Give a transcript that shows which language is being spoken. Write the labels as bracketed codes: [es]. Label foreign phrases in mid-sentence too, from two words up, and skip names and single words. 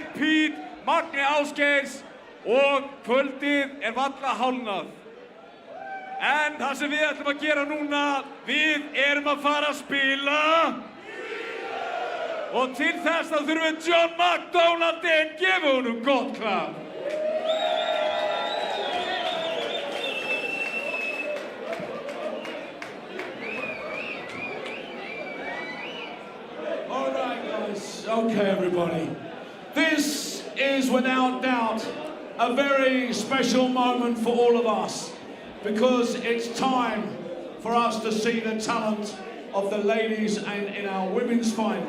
[is] Pete, Magni Ásgeirs og kvöldið er varla hálfnað. En það sem við ætlum að gera núna, við erum að fara að spila. Og til þess að þurfum við John McDonald inn, gefum honum gott klapp. [en] All right, guys. Okay, everybody. This is without doubt a very special moment for all of us because it's time for us to see the talent of the ladies in our women's final.